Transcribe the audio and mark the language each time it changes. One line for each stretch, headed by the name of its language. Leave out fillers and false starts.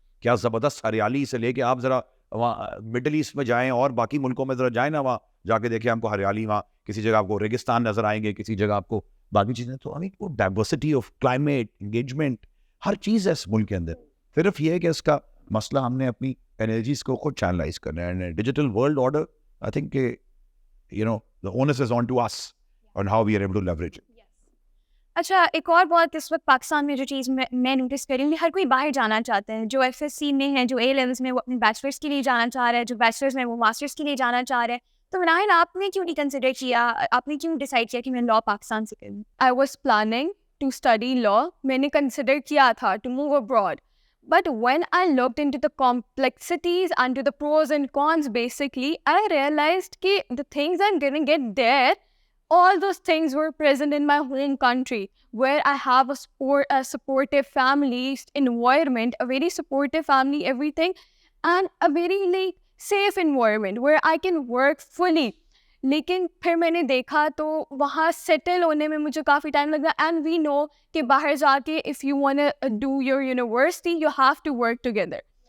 Urdu: کیا زبردست ہریالی سے لے کے آپ ذرا وہاں مڈل ایسٹ میں جائیں اور باقی ملکوں میں ذرا جائیں نا, وہاں جا کے دیکھیں ہم کو ہریالی, وہاں کسی جگہ آپ کو ریگستان نظر آئیں گے, کسی جگہ آپ کو باقی چیزیں. تو وہ ڈائیورسٹی آف کلائمیٹ, انگیجمنٹ, ہر چیز ہے اس ملک کے اندر. صرف یہ ہے کہ اس کا مسئلہ ہم نے اپنی انرجیز کو خود چینلائز کرنا ہے.
English: digital world order, I think
Urdu: کہ
English: the onus is on to us on how we are able to leverage it.
Urdu: اچھا, ایک اور بہت اس وقت پاکستان میں جو چیز میں نوٹس کر رہی ہوں کہ ہر کوئی باہر جانا چاہتے ہیں. جو FSC میں ہے, جو A levels میں وہ اپنے بیچلرس کے لیے جانا چاہ رہا ہے, جو بیچلرس میں وہ ماسٹرس کے لیے جانا چاہ رہے ہیں. تو مناہل, آپ نے کیوں نہیں کنسیڈر کیا, آپ نے کیوں ڈیسائڈ کیا کہ میں لا پاکستان سے کروں؟
English: I was planning to study law.
Urdu: میں نے کنسیڈر کیا تھا
English: to move abroad. But when I looked into the complexities and to the pros and cons, basically, I realized that the things I'm going to get there, all those things were present in my home country, where I have a supportive family environment, a very supportive family, everything, and a very safe environment where I can work fully.
Urdu: لیکن پھر میں نے دیکھا تو وہاں settle ہونے میں مجھے کافی ٹائم لگ رہا.
English: and we know
Urdu: کہ باہر جا کے
English: If you want do your university you have to work together.